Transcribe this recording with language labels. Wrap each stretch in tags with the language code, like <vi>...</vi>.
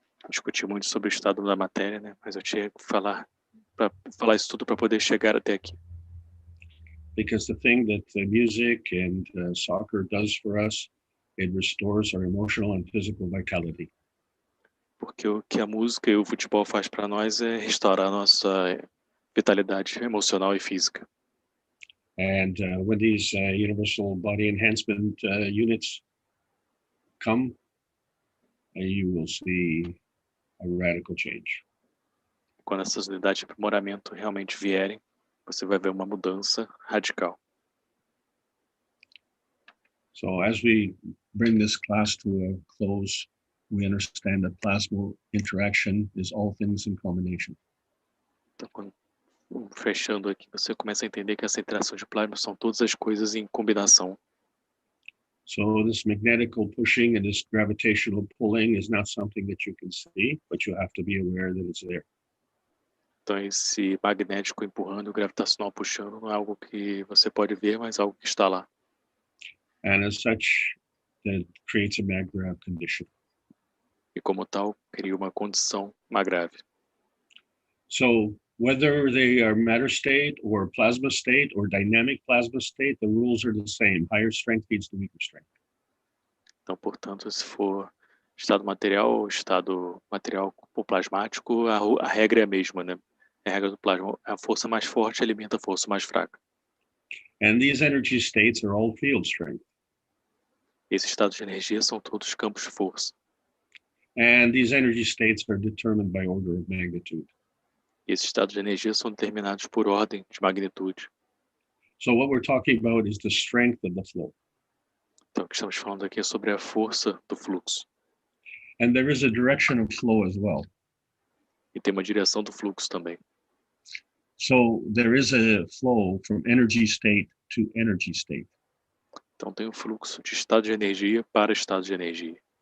<pt>Discuti muito sobre o estado da matéria, né? Mas eu tinha que falar isso tudo para poder chegar até aqui.</pt> <en>Because the thing that music and soccer does for us, it restores our emotional and physical vitality.</en> <pt>Porque o que a música e o futebol faz para nós é restaurar a nossa vitalidade emocional e física.</pt> <en>And when these universal body enhancement units come, you will see a radical change.</en> <pt>Quando essas unidades de aprimoramento realmente vierem, você vai ver uma mudança radical.</pt> <en>So as we bring this class to a close, we understand that plasma interaction is all things in combination.</en> <pt>Então, fechando aqui, você começa a entender que essa interação de plasma são todas as coisas em combinação.</pt> <en>So this magnetical pushing and this gravitational pulling is not something that you can see, but you have to be aware that it's there.</en> <pt>Então, esse magnético empurrando e o gravitacional puxando não é algo que você pode ver, mas algo que está lá.</pt> <en>And as such, that creates a mag-grav condition.</en> <pt>E como tal, cria uma condição grave.</pt> <en>So whether they are matter state or plasma state or dynamic plasma state, the rules are the same. Higher strength feeds the weaker strength.</en> <pt>Então, portanto, se for estado material ou estado material plasmático, a regra é a mesma, né? A regra do plasma, a força mais forte alimenta a força mais fraca.</pt> <en>And these energy states are all field strength.</en> <pt>Esses estados de energia são todos campos de força.</pt> <en>And these energy states are determined by order of magnitude.</en> <pt>E esses estados de energia são determinados por ordem de magnitude.</pt> <en>So what we're talking about is the strength of the flow.</en> <pt>Então, o que estamos falando aqui é sobre a força do fluxo.</pt> <en>And there is a direction of flow as well.</en> <pt>E tem uma direção do fluxo também.</pt> <en>So there is a flow from energy state to energy state.</en> <pt>Então, tem um fluxo de estado de energia para estado de energia.</pt>